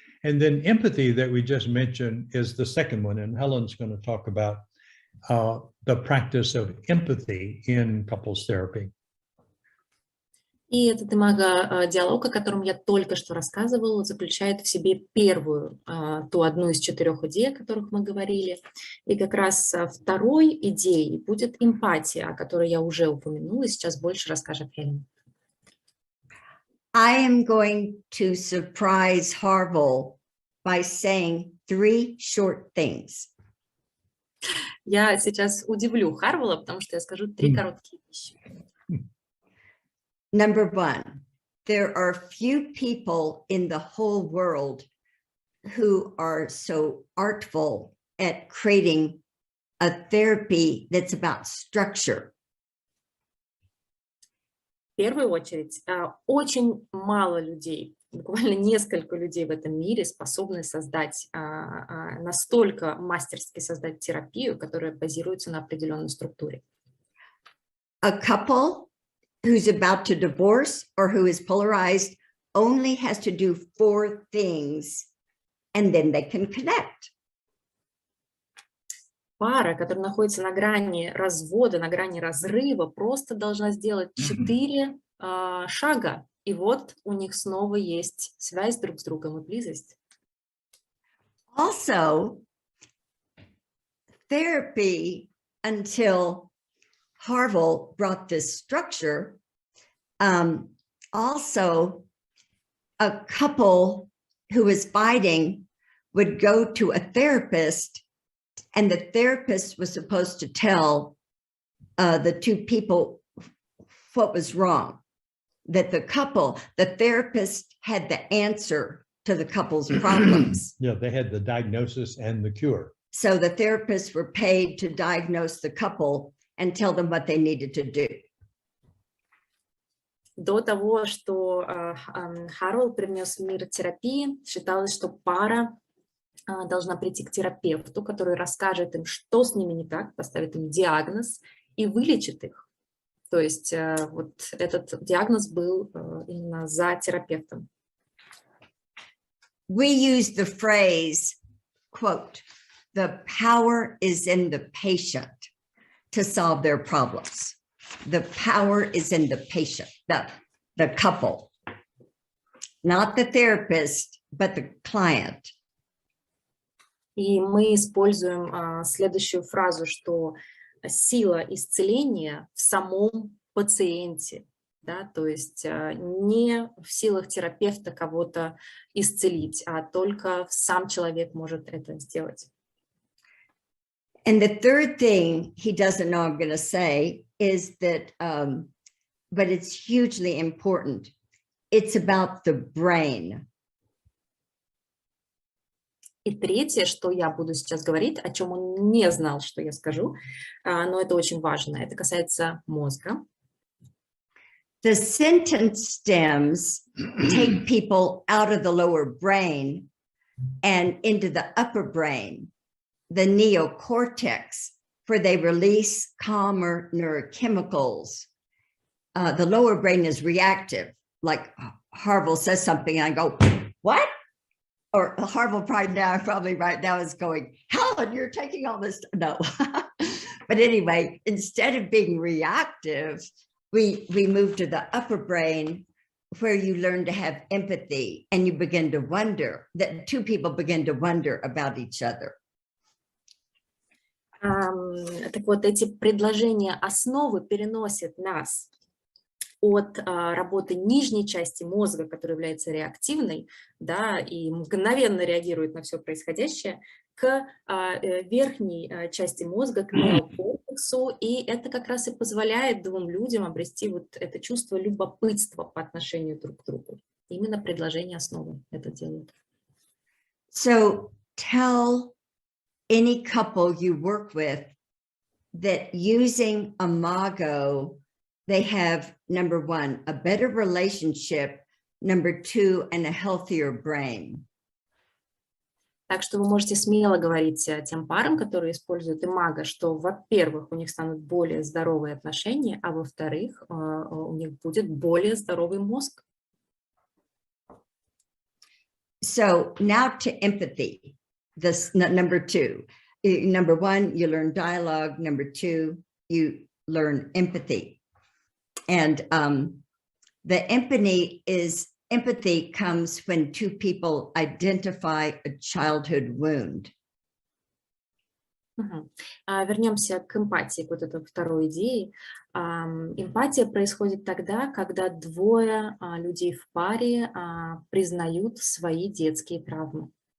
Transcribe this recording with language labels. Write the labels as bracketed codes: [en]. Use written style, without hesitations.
[en] And then empathy that we just mentioned is the second one. And Helen's going to talk about the practice of empathy in couples therapy. [ru] И этот имаго-диалог, о котором я только что рассказывала, заключает в себе первую, ту одну из 4 идей, о которых мы говорили. И как раз второй идеей будет эмпатия, о которой я уже упомянула, и сейчас больше расскажет Хелен. [en] I am going to surprise Harville by saying 3 short things. [ru] Я сейчас удивлю Харвилла, потому что я скажу 3 короткие вещи. [en] Number 1, there are few people in the whole world who are so artful at creating a therapy that's about structure. [ru] В первую очередь, очень мало людей, буквально несколько людей в этом мире способны создать, настолько мастерски создать терапию, которая базируется на определенной структуре. [en] A couple who's about to divorce or who is polarized only has to do 4 things and then they can connect. [ru] Пара, которая находится на грани развода, на грани разрыва, просто должна сделать 4 шага, и вот у них снова есть связь друг с другом и близость. [en] Also, therapy, until Harville brought this structure, also a couple who was fighting would go to a therapist, and the therapist was supposed to tell the 2 people what was wrong. That the therapist had the answer to the couple's problems. Yeah, they had the diagnosis and the cure. So the therapists were paid to diagnose the couple and tell them what they needed to do. [ru] До того, что Харвилл привнес в мир терапии, считалось, что пара должна прийти к терапевту, который расскажет им, что с ними не так, поставит им диагноз и вылечит их. То есть вот этот диагноз был именно за терапевтом. [en] We use the phrase, quote, "The power is in the patient to solve their problems." The power is in the patient, the couple, not the therapist, but the client. [ru] И мы используем следующую фразу, что сила исцеления в самом пациенте, да, то есть не в силах терапевта кого-то исцелить, а только сам человек может это сделать. [en] And the third thing he doesn't know I'm going to say is that, but it's hugely important. It's about the brain. [ru] И третье, что я буду сейчас говорить, о чем он не знал, что я скажу, но это очень важно, это касается мозга. [en] The sentence stems take people out of the lower brain and into the upper brain, the neocortex, where they release calmer neurochemicals. The lower brain is reactive, like Harville says something, and I go, what? Or Harville probably right now is going, Helen, you're taking all this. No. But anyway, instead of being reactive, we move to the upper brain where you learn to have empathy and you begin to wonder, that 2 people begin to wonder about each other. [ru] Так вот, эти предложения основы переносят нас от работы нижней части мозга, которая является реактивной, да, и мгновенно реагирует на все происходящее, к верхней части мозга, к неокортексу, и это как раз и позволяет двум людям обрести вот это чувство любопытства по отношению друг к другу. Именно предложение основы это делает. [en] So tell any couple you work with that using imago, they have, number one, a better relationship, number two, and a healthier brain. [ru] Так что вы можете смело говорить тем парам, которые используют имаго, что, во-первых, у них станут более здоровые отношения, а во-вторых, у них будет более здоровый мозг. [en] So now to empathy, this number two. Number one, you learn dialogue. Number two, you learn empathy. And the empathy comes when two people identify a childhood wound. [ru] Вернемся к эмпатии, к вот этой второй идее. Эмпатия происходит тогда, когда двое людей в паре признают свои детские травмы.